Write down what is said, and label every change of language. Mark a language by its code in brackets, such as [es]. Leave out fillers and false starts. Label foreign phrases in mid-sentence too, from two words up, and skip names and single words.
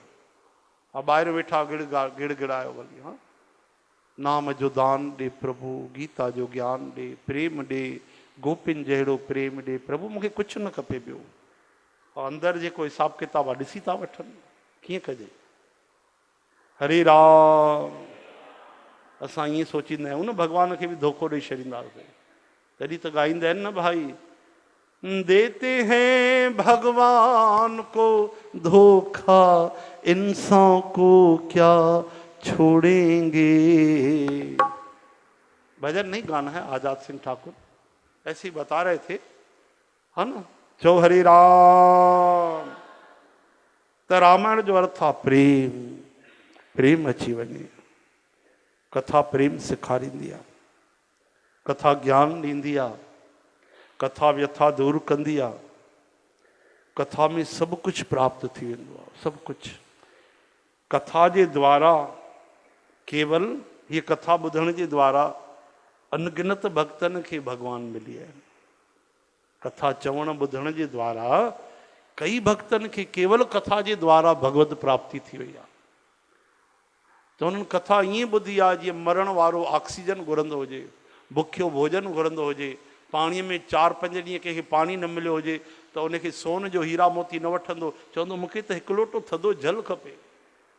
[sd] हा ॿाहिरि वेठा गिड़गिड़ायो भली, हा नाम जो दान ॾे प्रभु, गीता जो ज्ञान ॾे, प्रेम ॾे, गोपिन जहिड़ो प्रेम ॾे प्रभु, मूंखे कुझु न खपे ॿियो। अंदरि जेको हिसाब किताब आहे ॾिसी था वठनि, कीअं कजे? हरे राम। असां ईअं सोचींदा आहियूं न भॻवान खे बि धोखो ॾेई छॾींदासीं, तॾहिं त ॻाईंदा आहिनि न भाई, [hi] देते हैं भगवान को धोखा, इंसान को क्या छोड़ेंगे। भजन नहीं गाना है, आजाद सिंह ठाकुर ऐसे ही बता रहे थे, है ना। [sd] चो हरि राम। त रामायण जो अर्थ आहे प्रेम, प्रेम अची वञे। कथा प्रेम सेखारींदी आहे, कथा ज्ञान ॾींदी आहे, कथा व्यथा दूर कंदी आहे, कथा में सभु कुझु प्राप्त थी वेंदो आहे, सभु कुझु। कथा जे द्वारा, केवल हीअ कथा ॿुधण जे द्वारा अनगिनत भक्तनि खे भॻवान मिली आहिनि। कथा चवण ॿुधण जे द्वारा कई भक्तनि खे केवल कथा जे द्वारा भगवत प्राप्ति थी वई आहे। त उन्हनि कथा ईअं ॿुधी आहे जीअं मरण वारो ऑक्सीजन घुरंदो हुजे, बुखियो भोजन घुरंदो हुजे, पाणीअ में 4-5 ॾींहं कंहिंखे पाणी न मिलियो हुजे त उनखे सोन जो हीरा मोती न वठंदो, चवंदो मूंखे त हिकु लोटो थधो जल खपे।